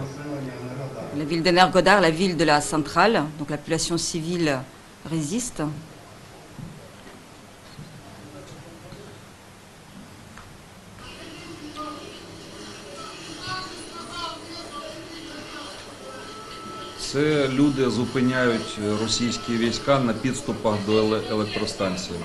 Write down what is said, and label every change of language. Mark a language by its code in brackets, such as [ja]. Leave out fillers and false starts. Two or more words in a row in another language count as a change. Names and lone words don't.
[fr] La ville d'Energodar, la ville de la centrale, donc la population civile résiste. [uk] Це люди зупиняють російські війська на підступах до електростанції.